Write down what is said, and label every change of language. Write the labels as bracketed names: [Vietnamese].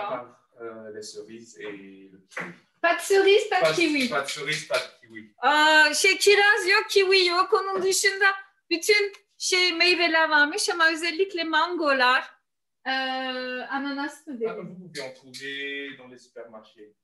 [French] À part les cerises et le kiwi. Pas de cerises, pas de kiwi. Pas de cerises, pas de kiwi. [Turkish] Kiraz yok, kiwi yok. Onun dışında bütün meyveler varmış ama özellikle mangolar, ananas mı dedim? [French] Vous pouvez en trouver dans les supermarchés.